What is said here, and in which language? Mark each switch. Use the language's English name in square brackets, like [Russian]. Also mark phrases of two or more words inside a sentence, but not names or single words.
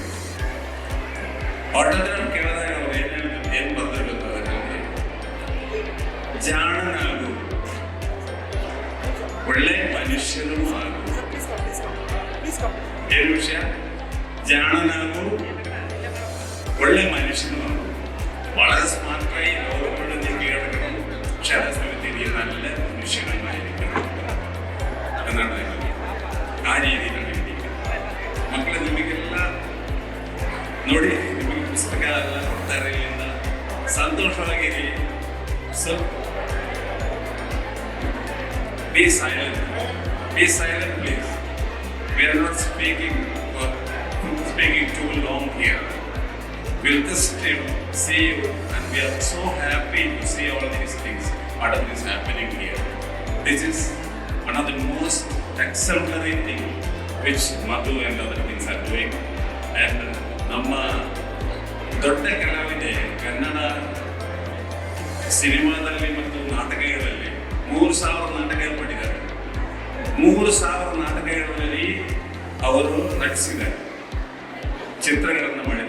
[Kannada] ಆಟೋಗ್ರಾಫ್ ಕೇಳಿದಾಗ ಅವ್ರು ಏನ್ ಬರ್ದಿರ್ಬೇಕು ಅದರಲ್ಲಿ, ಜಾಣನಾಗು, ಒಳ್ಳೆ ಮನುಷ್ಯನು ಆಗು. ಏನು ವಿಷಯ? ಜಾಣನಾಗು, ಒಳ್ಳೆ മനുഷ്യനും ಆಗು. [Malayalam] വളരെ സ്മാർട്ടായി ലോകമുഴുവൻ കീഴടക്കണം. ക്ഷേത്രസമിതി നല്ല മനുഷ്യനായിരിക്കണം എന്നാണ് ആ രീതിയിലാണ് എഴുതിയിരിക്കുന്നത്. [Kannada] മക്കളെ ನಿಮಗೆಲ್ಲ ನೋಡಿ, ನಿಮಗೆ ಪುಸ್ತಕ ಎಲ್ಲ ಕೊಡ್ತಾರೆ, ಇಲ್ಲಿಂದ ಸಂತೋಷವಾಗಿರಿ. [English] ಸೊ be silent please. We are not speaking too long here. We'll just see you, and we are so happy to see all these things, what is happening here. This is one of the most exemplary thing which Madhu and other things are doing. [Kannada] And ನಮ್ಮ ದೊಡ್ಡ ಕಲಾವಿದೆ ಕನ್ನಡ ಸಿನಿಮಾದಲ್ಲಿ ಮತ್ತು ನಾಟಕಗಳಲ್ಲಿ 3000 ನಾಟಕ ಮಾಡಿದ್ದಾರೆ. 3000 ನಾಟಕಗಳಲ್ಲಿ ಅವರು ನಟಿಸಿದ್ದಾರೆ, ಚಿತ್ರಗಳನ್ನು ಮಾಡಿದ್ದಾರೆ.